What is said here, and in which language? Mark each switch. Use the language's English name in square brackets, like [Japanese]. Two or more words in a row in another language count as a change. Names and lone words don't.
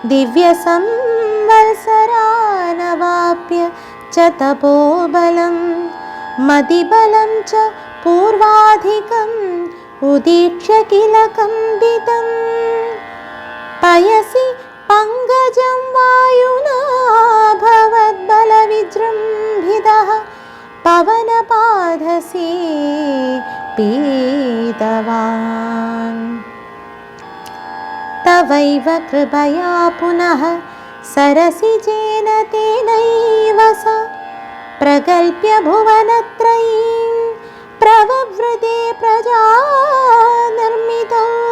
[Sanskrit] ദിവ്യസംവത്സരാനവാപ്യ ച തപോബലം മതിബലം ച പൂർവാധികം ഉദീക്ഷ്യ കില കമ്പിതം പയസി പങ്കജം വായുനാ ഭവദ്ബലവിജൃംഭിതഃ പവനപാദസി पीतवान्। तवैव कृपया पुनः सरसिजेन तेनैव स प्रकल्प्य भुवनत्रयीं प्रववृते प्रजानिर्मितौ।